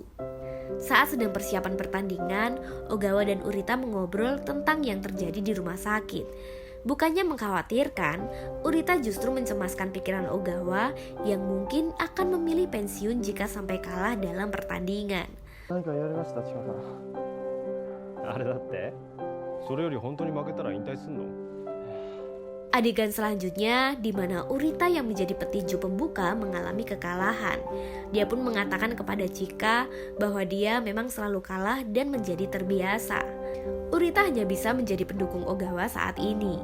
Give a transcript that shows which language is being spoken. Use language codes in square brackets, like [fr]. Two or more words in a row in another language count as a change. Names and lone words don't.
[id] Saat sedang persiapan pertandingan, Ogawa dan Urita mengobrol tentang yang terjadi di rumah sakit. Bukannya mengkhawatirkan, Urita justru mencemaskan pikiran Ogawa yang mungkin akan memilih pensiun jika sampai kalah dalam pertandingan. [ja] 何か言われました、チカさん。あれだって？それより本当に負けたら引退すんの？ [id] Adegan selanjutnya di mana Urita yang menjadi petinju pembuka mengalami kekalahan. Dia pun mengatakan kepada Chika bahwa dia memang selalu kalah dan menjadi terbiasa. Urita hanya bisa menjadi pendukung Ogawa saat ini.